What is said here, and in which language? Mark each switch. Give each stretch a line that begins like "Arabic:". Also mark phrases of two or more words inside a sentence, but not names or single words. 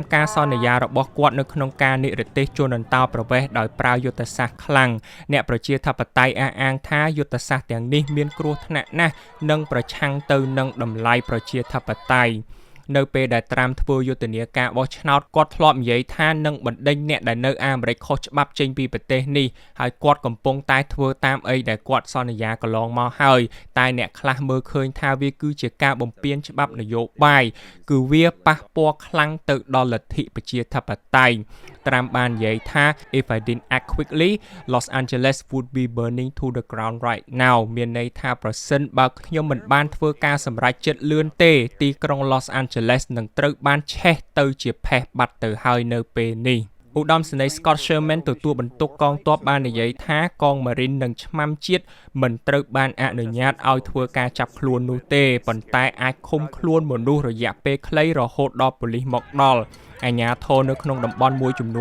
Khmer: ការសន្យារបស់គាត់នៅក្នុងការនិរទេសជនអន្តោប្រវេសន៍ដោយប្រើយុទ្ធសាស្ត្រខ្លាំងអ្នកប្រជាធិបតេយ្យអះអាងថាយុទ្ធសាស្ត្រទាំងនេះមានគ្រោះថ្នាក់ណាស់និងប្រឆាំងទៅនឹងតម្លៃប្រជាធិបតេយ្យនៅពេលដែលត្រាំធ្វើយុទ្ធនាការបោះឆ្នោតគាត់ធ្លាប់និយាយថានឹងបណ្ដេញអ្នកដែលនៅអាមេរិកខុសច្បាប់ចេញពីប្រទេសនេះហើយគាត់កំពុងតែធ្វើតាមអីដែលគាត់សន្យាកន្លងមកហើយតែអ្នកខ្លះមើលឃើញថាវាគឺជា ការបំពានច្បាប់នយោបាយគឺវាប៉ះពាល់ខ្លាំងទៅដល់លទ្ធិប្រជាធិបតេយ្យត្រាំបាននិយាយថា
English: If I didn't act quickly Los Angeles would be burning to the ground right now
Khmer: មានន័យថាប្រសិនបើខ្ញុំមិនបានធ្វើការសម្រេចចិត្តលឿនទេទីក្រុង Los Angeles នឹងត្រូវបានឆេះទៅជាផេះបាត់ទៅហើយនៅពេលនេះឧត្តម សេនីយ៍ Scott Sherman ទទួលបន្ទុកកងទ័ពបាននិយាយថាកង Marine និងឆ្មាំជាតិមិនត្រូវបានអនុញ្ញាតឲ្យធ្វើការចាប់ខ្លួននោះទេប៉ុន្តែអាចឃុំខ្លួនមនុស្សរយៈពេលខ្លីរហូតដល់ប៉ូលីសមកដល់អាជ្ញាធរនៅក្នុងតំបន់មួយចំនួ